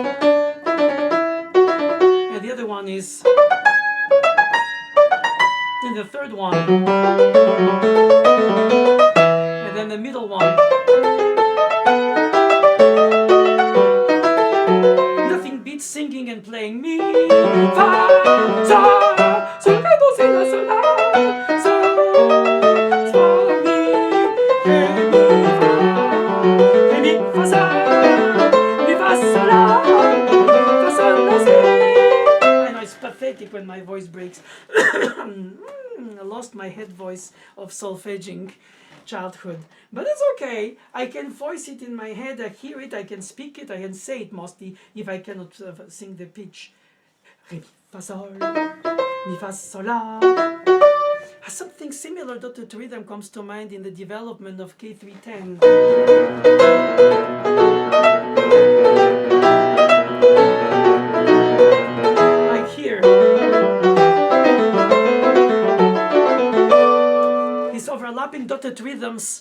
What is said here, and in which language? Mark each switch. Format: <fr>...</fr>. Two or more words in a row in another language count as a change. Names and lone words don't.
<en>And the other one is... Then the third one. And then the middle one. Nothing beats singing and playing mi, fa, sol, sol, re, do, si, la, sol, la, sol, fa, mi, re, mi, fa, sol, mi, fa, sol, la, fa, sol, la, si. I know it's pathetic when my voice breaks. I lost my head voice of solfeging childhood, but it's okay. I can voice it in my head, I hear it, I can speak it, I can say it mostly if I cannot sing the pitch. Re, mi, fa, sol, mi, fa, sol, la. Something similar to rhythm comes to mind in the development of K310. Like here. These overlapping dotted rhythms.</en>